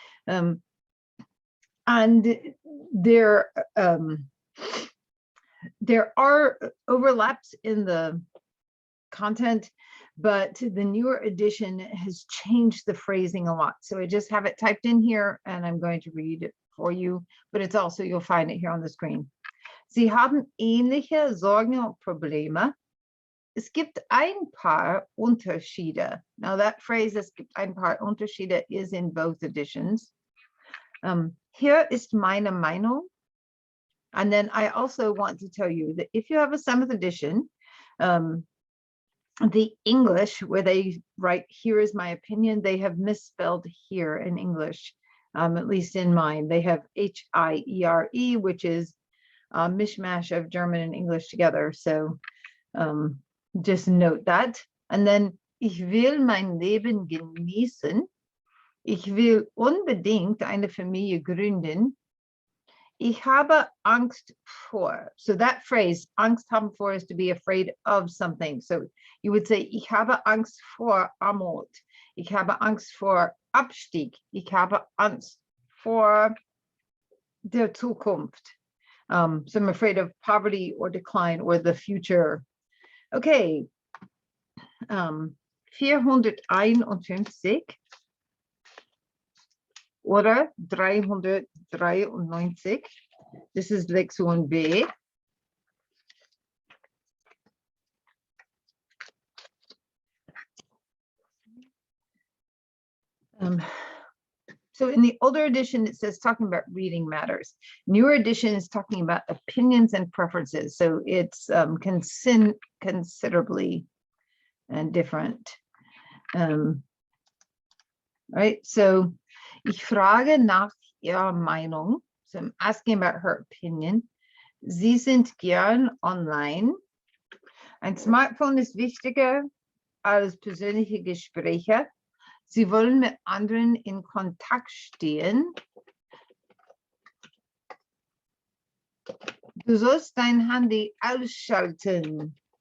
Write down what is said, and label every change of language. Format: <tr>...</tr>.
<en>And there are overlaps in the content, but the newer edition has changed the phrasing a lot. So I just have it typed in here and I'm going to read it for you, but it's also, you'll find it here on the screen.</en> <de>Sie haben ähnliche Sorgen und Probleme. Es gibt ein paar Unterschiede.</de> <en>Now that phrase,</en> <de>es gibt ein paar Unterschiede,</de> <en>is in both editions.</en> <de>Hier ist meine Meinung.</de> <en>And then I also want to tell you that if you have a 7th edition, the English, where they write, here is my opinion, they have misspelled here in English, at least in mine. They have H-I-E-R-E, which is a mishmash of German and English together. So just note that. And then,</en> <de>ich will mein Leben genießen. Ich will unbedingt eine Familie gründen. Ich habe Angst vor.</de> <en>So that phrase,</en> <de>Angst haben vor,</de> <en>is to be afraid of something. So you would say,</en> <de>ich habe Angst vor Armut. Ich habe Angst vor Abstieg. Ich habe Angst vor der Zukunft.</de> <en>So I'm afraid of poverty or decline or the future.</en> <de>Okay, 451 oder 393.</de> <en>This is Lektion B. So in the older edition, it says talking about reading matters. Newer edition is talking about opinions and preferences. So it's considerably different. Right, so</en> <de>ich frage nach ihrer Meinung.</de> <en>So I'm asking about her opinion.</en> <de>Sie sind gern online. Ein Smartphone ist wichtiger als persönliche Gespräche. Sie wollen mit anderen in Kontakt stehen. Du sollst dein Handy ausschalten.</de>